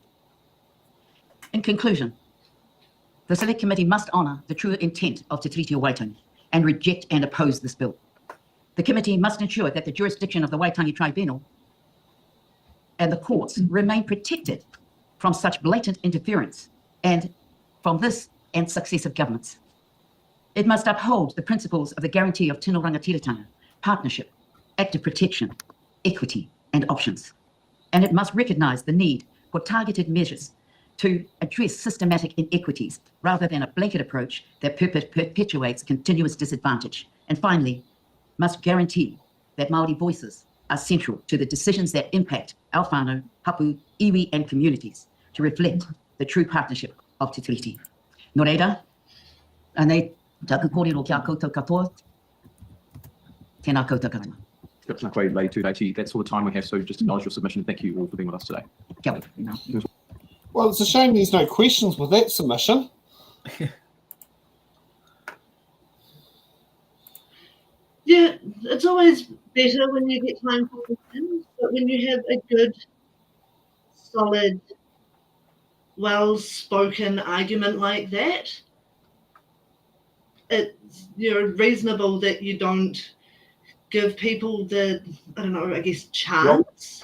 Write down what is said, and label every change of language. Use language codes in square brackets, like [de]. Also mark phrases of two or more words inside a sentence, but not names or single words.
[en] In conclusion, the Select Committee must honour the true intent of Te Treaty of Waitangi and reject and oppose this bill. The committee must ensure that the jurisdiction of the Waitangi Tribunal and the courts remain protected from such blatant interference and from this and successive governments. It must uphold the principles of the guarantee of [mi] tino rangatiratanga, [en] partnership, active protection, equity, and options. And it must recognise the need for targeted measures to address systematic inequities rather than a blanket approach that perpetuates continuous disadvantage. And finally, must guarantee that Māori voices are central to the decisions that impact our [mi] whānau, hapu, iwi, [en] and communities to reflect the true partnership of Te Treaty. [mi] Nō reira, anei taku kōrero ki a koutou katoa, tēnā koutou katoa. [en] That's all the time we have, so just acknowledge your submission. Thank you all for being with us today. [mi] Kia ora. [en] Well, it's a shame there's no questions with that submission. Yeah, it's always better when you get time for questions, but when you have a good, solid, well-spoken argument like that, it's reasonable that you don't give people the, I don't know, I guess, chance.